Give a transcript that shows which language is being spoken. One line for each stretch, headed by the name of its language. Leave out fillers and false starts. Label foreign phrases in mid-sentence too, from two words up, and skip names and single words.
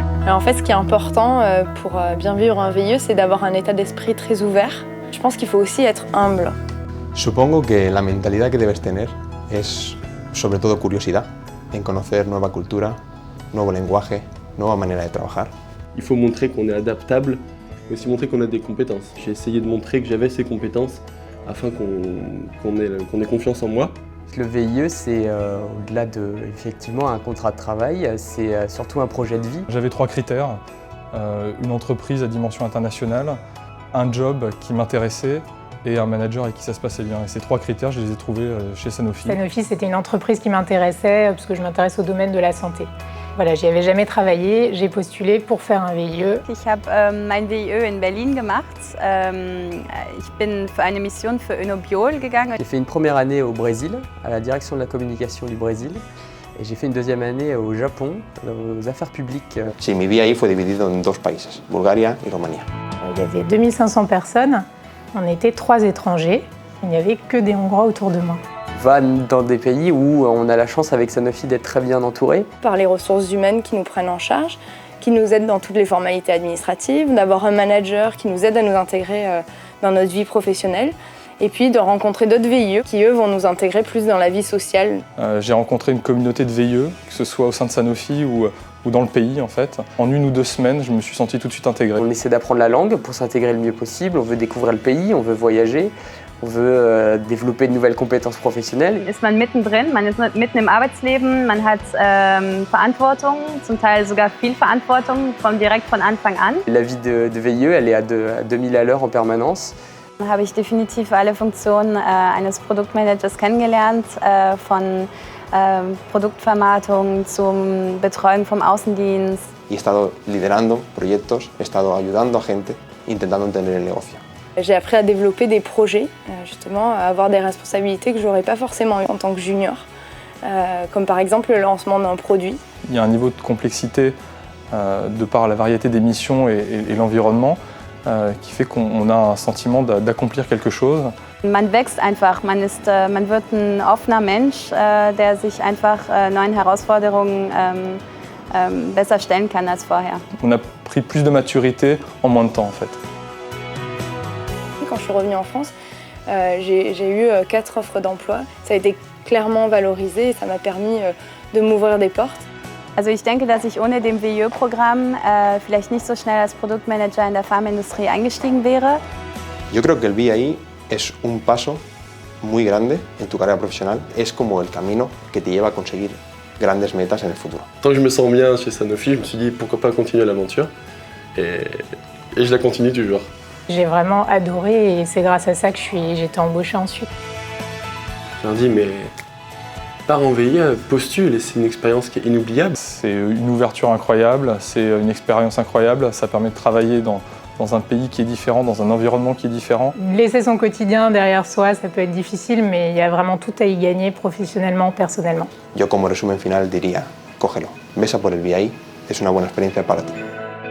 French: Alors en fait, ce qui est important pour bien vivre un VIE, c'est d'avoir un état d'esprit très ouvert. Je pense qu'il faut aussi être humble.
Spanish: Supongo que la mentalidad que debes tener es sobre todo curiosidad en conocer nueva cultura, nuevo lenguaje, nueva manera de trabajar.
French: Il faut montrer qu'on est adaptable, mais aussi montrer qu'on a des compétences. J'ai essayé de montrer que j'avais ces compétences afin qu'on ait confiance en moi. Le VIE, c'est au-delà de effectivement un contrat de travail, c'est surtout un projet de vie. J'avais 3 critères, une entreprise à dimension internationale, un job qui m'intéressait et un manager avec qui ça se passait bien. Et ces 3 critères, je les ai trouvés chez Sanofi. Sanofi, c'était une entreprise qui m'intéressait parce que je m'intéresse au domaine de la santé. Voilà, j'y avais jamais travaillé, j'ai postulé pour faire un VIE.
German: Ich habe mein VIE in Berlin gemacht. Ich bin für eine Mission für Unobiol gegangen.
French: J'ai fait une première année au Brésil, à la direction de la communication du Brésil. Et j'ai fait une deuxième année au Japon, aux affaires publiques.
Spanish: Sí, mi día ahí fue dividido en 2 países, Bulgaria y Rumanía.
French: Il y avait 2500 personnes, on était 3 étrangers, il n'y avait que des Hongrois autour de moi. Va dans des pays où on a la chance avec Sanofi d'être très bien entouré. Par les ressources humaines qui nous prennent en charge, qui nous aident dans toutes les formalités administratives, d'avoir un manager qui nous aide à nous intégrer dans notre vie professionnelle, et puis de rencontrer d'autres VIE qui, eux, vont nous intégrer plus dans la vie sociale. J'ai rencontré une communauté de VIE, que ce soit au sein de Sanofi ou dans le pays en fait. En 1 ou 2 semaines, je me suis senti tout de suite intégré. On essaie d'apprendre la langue pour s'intégrer le mieux possible, on veut découvrir le pays, on veut voyager. On veut développer de nouvelles compétences professionnelles.
German: Ist man mittendrin, man ist mitten im Arbeitsleben, man hat Verantwortung, zum Teil sogar viel Verantwortung, direkt von Anfang an.
French: La vie de VIE, elle est à 2000 à l'heure en permanence.
German: Dann habe ich definitiv alle Funktionen eines Produktmanagers kennengelernt, von Produktvermarktung zum Betreuung vom Außendienst.
Spanish: Y he estado liderando proyectos, he estado ayudando a gente, intentando entender el negocio.
French: J'ai appris à développer des projets, justement, à avoir des responsabilités que je n'aurais pas forcément eues en tant que junior, comme par exemple le lancement d'un produit. Il y a un niveau de complexité de par la variété des missions et l'environnement qui fait qu'on a un sentiment d'accomplir quelque chose.
German: Man wächst einfach, man wird ein offener Mensch, der sich einfach neuen Herausforderungen besser stellen kann als vorher.
French: On a pris plus de maturité en moins de temps en fait. Quand je suis revenue en France, j'ai eu 4 offres d'emploi. Ça a été clairement valorisé et ça m'a permis de m'ouvrir des portes.
German: Also ich denke, dass ich ohne dem VIE-Programm vielleicht nicht so schnell als Produktmanager in der Pharmaindustrie eingestiegen wäre.
Spanish: Yo creo que el VIE es un paso muy grande en tu carrera profesional. Es como el camino que te lleva a conseguir grandes metas en el futuro.
French: Tant que je me sens bien chez Sanofi, je me suis dit pourquoi pas continuer l'aventure. Et je la continue toujours. J'ai vraiment adoré et c'est grâce à ça que j'ai été embauchée ensuite. Je leur dis mais pars en VIE, postule et c'est une expérience qui est inoubliable. C'est une ouverture incroyable, c'est une expérience incroyable, ça permet de travailler dans un pays qui est différent, dans un environnement qui est différent. Laisser son quotidien derrière soi, ça peut être difficile, mais il y a vraiment tout à y gagner professionnellement, personnellement.
Spanish: Yo como resumen final diría, cógelo, ves a por el VIE, es una buena experiencia para ti.